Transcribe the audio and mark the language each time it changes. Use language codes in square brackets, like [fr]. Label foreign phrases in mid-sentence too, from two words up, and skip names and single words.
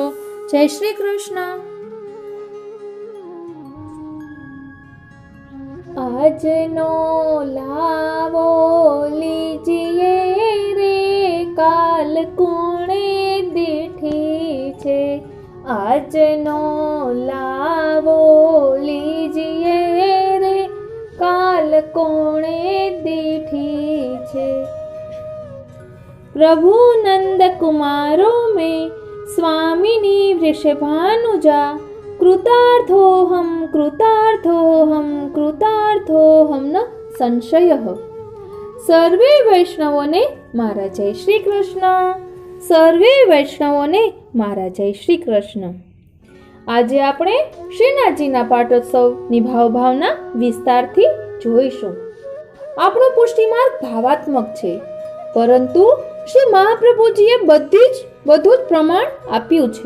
[gu] જય શ્રી કૃષ્ણ. આજનો લાવો લીજીએ રે, કાલ કોણે દીઠી છે. આજનો લાવો લીજીએ રે, કાલ કોણે દીઠી છે. [sa] प्रभु नंद कुमारो में स्वामिनी वृषभानुजा, कृतार्थोहम कृतार्थोहम कृतार्थोहम न संशयः. [gu] સર્વે વૈષ્ણવોને મારા જય શ્રી કૃષ્ણ. સર્વે વૈષ્ણવોને મારા જય શ્રી કૃષ્ણ. આજે આપણે શ્રીનાથજીના પાટોત્સવની ભાવના વિસ્તારથી જોઈશું. આપણો પુષ્ટિમાર્ગ ભાવાત્મક છે, પરંતુ શ્રી મહાપ્રભુજીએ બધું જ પ્રમાણ આપ્યું છે.